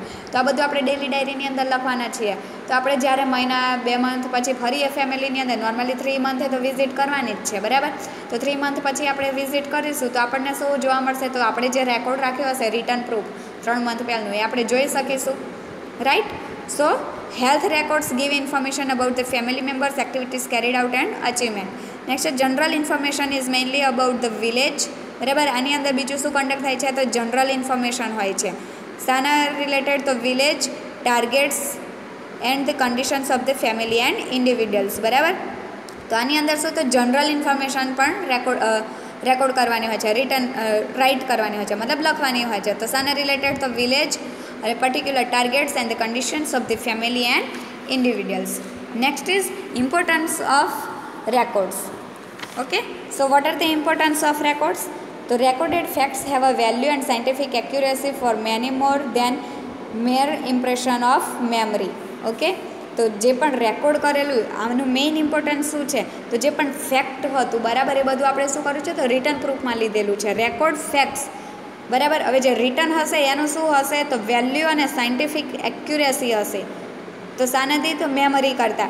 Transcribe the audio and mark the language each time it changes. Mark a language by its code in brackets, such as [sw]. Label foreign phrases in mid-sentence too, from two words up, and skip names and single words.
[gu] તો આ બધું આપણે [en] daily diary-ni [gu] અંદર લખવાના છીએ. તો આપણે જ્યારે મહિના 2 મંથ પછી ફરી એ ફેમિલીની અંદર નોર્મલી 3 મંથે તો વિઝિટ કરવાની જ છે, બરાબર. તો 3 મંથ પછી આપણે વિઝિટ કરીશું તો આપણને શું જોવા મળશે? તો આપણે જે રેકોર્ડ રાખ્યો હશે [en] return proof [gu] 3 મંથ પહેલાંનું એ આપણે જોઈ શકીશું, રાઈટ. [en] So health records give information about the family members, activities carried out and achievement. Next, general information is mainly about the village, [gu] બરાબર. આની અંદર બીજું શું કન્ડક્ટ થાય છે? તો [en] general information [gu] હોય છે. શાના રિલેટેડ? [en] તો village, targets and the conditions of the family and individuals, બરાબર. [gu] તો આની અંદર શું? તો [en] general information [gu] પણ રેકોર્ડ કરવાની હોય છે, [en] return write [gu] કરવાની હોય છે, મતલબ લખવાની હોય છે. તો શાના રિલેટેડ? તો વિલેજ, [en] particular targets and the conditions of the family and individuals. Next is importance of records. Okay, so what are the importance of records? The recorded facts have a value and scientific accuracy for many more than mere impression of memory. [gu] Okay, તો જે પણ રેકોર્ડ કરેલું આનું [en] main importance [gu] શું છે? તો જે પણ ફેક્ટ હતું, બરાબર, એ બધું આપણે શું કર્યું છે? તો [en] return proof-maa [gu] લીધેલું છે. [en] record facts, [gu] બરાબર. હવે જે રિટર્ન હશે એનું શું હશે? તો વેલ્યુ અને [en] scientific accuracy [gu] હશે. તો શાનાથી? તો મેમરી કરતાં.